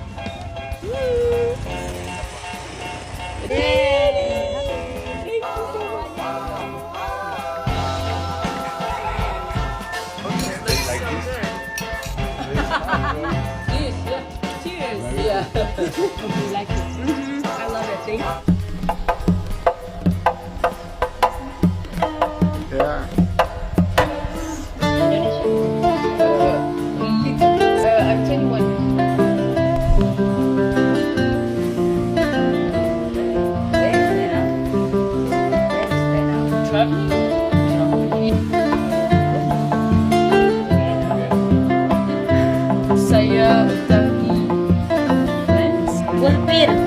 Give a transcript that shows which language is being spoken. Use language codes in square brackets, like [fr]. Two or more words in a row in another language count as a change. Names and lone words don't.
[en] Cheers. Yeah. You like it? I love it. Thank you. Ya. I'm 21. [id] Saya dari France. Bir.